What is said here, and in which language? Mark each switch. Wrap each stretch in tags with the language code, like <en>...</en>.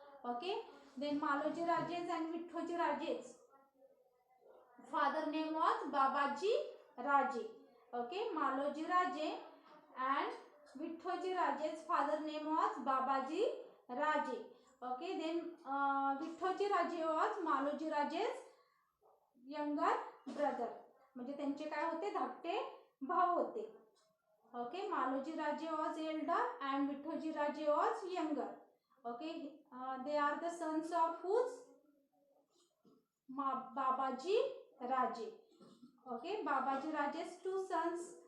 <en>Okay, then Maloji Raje's and Vithoji Raje's father name was Babaji Raje. Okay, Maloji Raje and Vithoji Raje's father name was Babaji Raje. Okay, then Vithoji Raje was Maloji Raje's younger brother.</en> <mr>म्हणजे त्यांचे काय होते, धाकटे भाऊ होते.</mr> <en>Okay, Maloji Raje was elder and Vithoji Raje was younger. Okay, they are the sons of whose? Babaji Raje. Okay, Babaji Raje's two sons.</en>